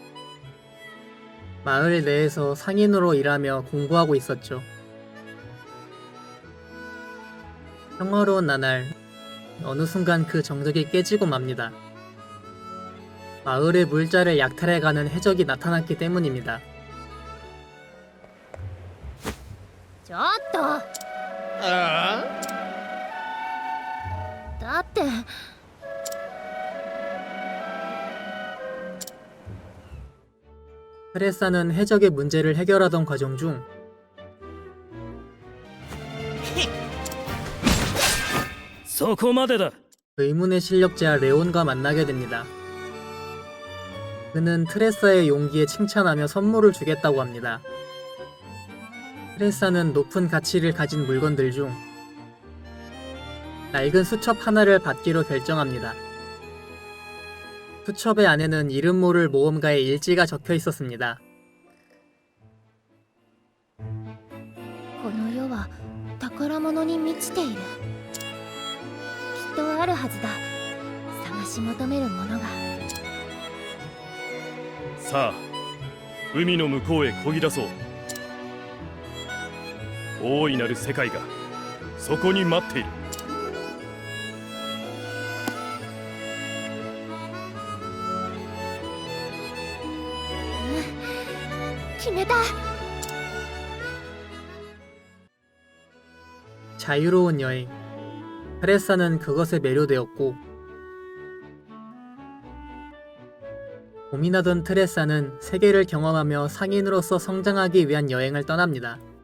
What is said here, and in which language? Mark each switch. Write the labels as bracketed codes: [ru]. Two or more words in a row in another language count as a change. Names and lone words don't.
[ko] 마을 내에서 상인으로 일하며 공부하고 있었죠. 평화로운 나날, 어느 순간 그 정적이 깨지고 맙니다. 마을의 물자를 약탈해가는 해적이 나타났기 때문입니다. [ja] ちょっとだって [ko] 트레사는 해적의 문제를 해결하던 과정 중 의문의 실력자 레온과 만나게 됩니다. 그는 트레사의 용기에 칭찬하며 선물을 주겠다고 합니다. 트레사는 높은 가치를 가진 물건들 중 낡은 수첩 하나를 받기로 결정합니다. 수첩의 안에는 이름 모를 모험가의 일지가 적혀 있었습니다. [ja] この世は宝物に満ちている。きっとあるはずだ。探し求めるものが。さあ海の向こうへ漕ぎ出そう。大いなる世界がそこに待っている。決めた。 [ko] 자유로운 여행. 트레사는 그것에 매료되었고 고민하던 트레사는 세계를 경험하며 상인으로서 성장하기 위한 여행을 떠납니다.